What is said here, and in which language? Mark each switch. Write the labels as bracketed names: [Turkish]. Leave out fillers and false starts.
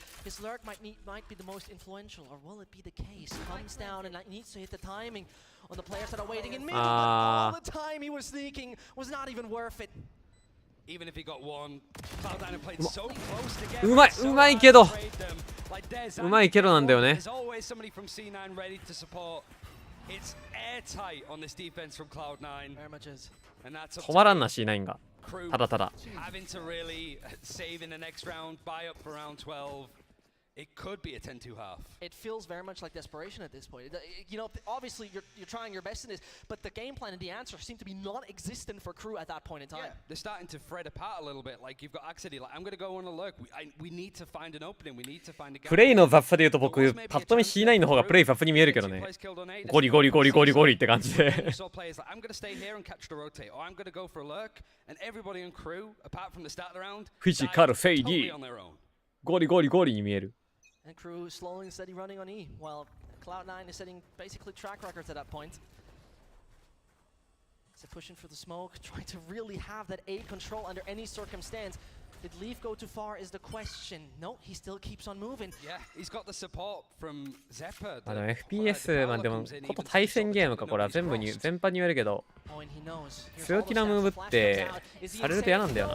[English] His lurk might be the most influential, or will it be the case? Comes down and needs to hit the timing on the players that are waiting in middle. All the time he was sneaking was not even worth it. Even if he got one, Cloud9 have played so close together. [Japanese] うまい、うまいけど。うまいけどなんだよね。 [English] There's always somebody from C9 ready to support. It's airtight on this defense from Cloud9. And that's [Japanese] 止まらんな C9 が。ただただ。 [English] Having to really save in the next round, buy up for round 12. It could be a 10-2 half. It feels very much like desperation at this point. You know, obviously you're trying your best in this, but the game plan and the answer seem to be non-existent for crew at that point in time. Yeah, they're starting to thread apart a little bit. Like you've got Axedy, like I'm going to go on a lurk. We need to find an opening. We need to find a gap. [Japanese] プレイの雑さで言うと僕パッと見 C9 の方がプレイ雑に見えるけどね。ゴリゴリゴリゴリゴリって感じで。 [English] I'm going to stay here and catch the rotate, or I'm going to go for a lurk, and everybody in crew, apart from the start of the round, [Japanese] フィジカルフェイディゴリゴリゴリに見える。 [English] And crew slowly and steady running on E, while Cloud9 is setting basically track records at that point. So pushing for the smoke, trying to really have that A control under any circumstance. Did Leaf go too far is the question. No, he still keeps on moving. Yeah, he's got the support from Zephyr. [Japanese] でも FPS まあでもこと対戦ゲームかこれは全般に言えるけど、強気なムーブってされると嫌なんだよな。